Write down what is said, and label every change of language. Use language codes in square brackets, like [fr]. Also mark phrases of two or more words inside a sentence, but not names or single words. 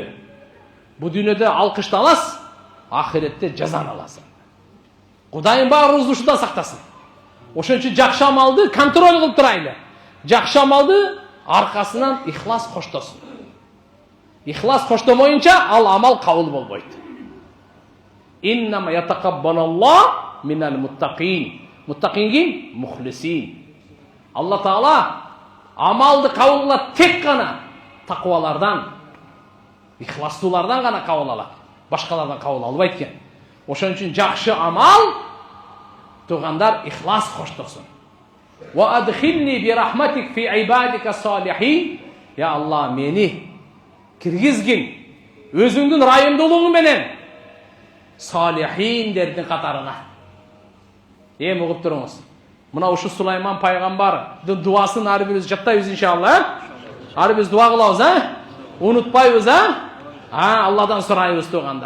[ky] Бу дүйнөдө алкышталасың, ахиретте жазаны аласың. Кудайым баарыбызды ушудан сактасын. Ошон үчүн жакшы амалды контроль кылып турайлы. Жакшы амалды аркасынан ихлас коштосун. Ихлас коштомоюнча ал амал кабыл болбойт. [ar] إنما يتقبل الله من المتقين. [ky] Муттакин ким? Мухлисин. Алла Таала амалды кабыл кылат тек гана таквалардан, ихластуулардан гана кабыл алат. Башкалардан кабыл албайт экен. Ошон үчүн жакшы амал тугандар ихлас коштосун. [ar] وأدخلني برحمتك في عبادك الصالحين. [ky] Я Алла, мени киргизгин өзүңдүн райымдуулугуң менен салихиндердин катарына. Эми угуп туруңуз. Мына ушу Сулайман пайгамбардын дуасын ар бирибиз жаттайбыз иншалла. Ар бирибиз дуа кылабыз, Unutпайбыз, Алладан сурайбыз тугандар.